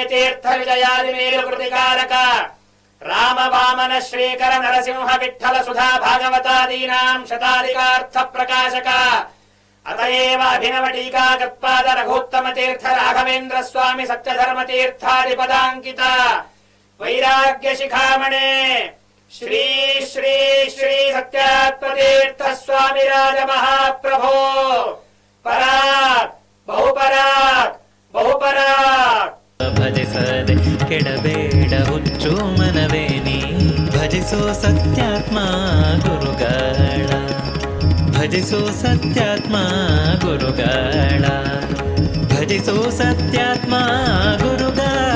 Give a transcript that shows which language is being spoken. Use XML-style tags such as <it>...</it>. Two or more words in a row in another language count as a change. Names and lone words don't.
<sa>तीर्थ विजयादि मेरु कृतिकारक राम वामन श्रीकर नरसिंह विठ्ठल सुधा भागवतादीनां शताधिकार्थ प्रकाशक अतएव अभिनव टीका गत्पाद रघुत्तम तीर्थ राघवेन्द्र स्वामी सत्यधर्म तीर्थादिपदांकित वैराग्य शिखामणे श्री श्री श्री सत्यात्म तीर्थ स्वामी राज महाप्रभो परात् बहुपरात् बहुपरात्</sa> <kn>ಭಜಿಸದೆ ಕೆಡಬೇಡ ಹುಚ್ಚು ಮನವೇನಿ ಭಜಿಸೋ ಸತ್ಯಾತ್ಮ ಗುರುಗಳ ಭಜಿಸೋ ಸತ್ಯಾತ್ಮ ಗುರುಗಳ ಭಜಿಸೋ ಸತ್ಯಾತ್ಮ ಗುರುಗಳ</kn>